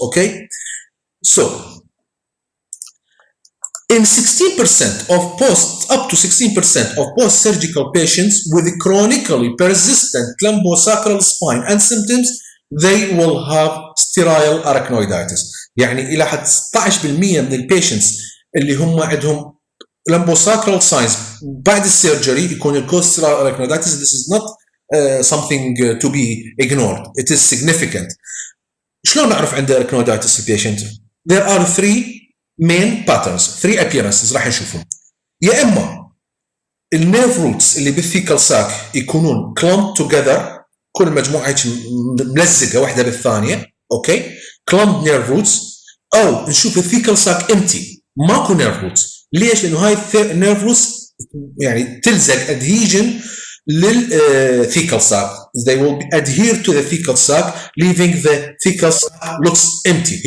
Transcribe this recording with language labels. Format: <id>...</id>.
<en>Okay, so in 16% of up to 16% of post-surgical patients with chronically persistent lumbosacral spine and symptoms, they will have sterile arachnoiditis.</en> <ar>يعني إلى حد 16% من البيشنتس اللي هم عندهم lumbosacral signs بعد السيرجري يكون الكوز sterile arachnoiditis.</ar> <en>This is not something to be ignored. It is significant.</en> <ar>شلون نعرف عند</ar> <en>arachnoiditis البيشنت؟ There are 3 main patterns, 3 appearances</en> <ar>راح نشوفهم. يا اما النيرف روتس اللي بالثيكال ساك يكونون clumped together، كل مجموعه هيك ملزقه واحده بالثانيه، اوكي، clumped nerve roots، او نشوف الثيكال ساك امتي ماكو نيرف روتس. ليش؟ لانه هاي النيرف روتس يعني تلزق adhesion للثيكال sac.</ar> <en>They will adhere to the thecal sac, leaving the thecal sac looks empty.</en>